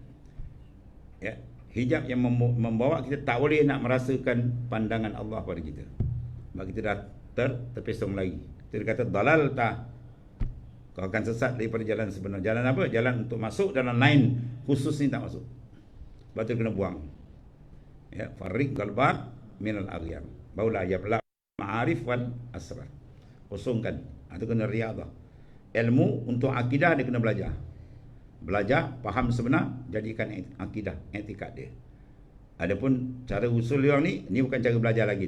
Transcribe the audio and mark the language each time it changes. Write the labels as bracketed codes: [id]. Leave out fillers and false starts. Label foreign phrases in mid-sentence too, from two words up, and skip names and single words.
[ms] Ya, hijab yang membawa kita tak boleh nak merasakan pandangan Allah pada kita. Sebab kita dah terpesong lagi. Kita kata dalal tak. Kau akan sesat daripada jalan sebenar. Jalan apa? Jalan untuk masuk dalam line khusus ni tak masuk. Sebab tu kena buang. [ar] Ya, فرّق قلبك من الأغيار. [ms] Barulah [ar] يملأ معارف والأسرار. [ms] Kosongkan. Itu kena riadah. Ilmu untuk akidah dia kena belajar. Belajar, faham sebenar, jadikan akidah, etikad dia. Adapun cara usul dia ni bukan cara belajar lagi.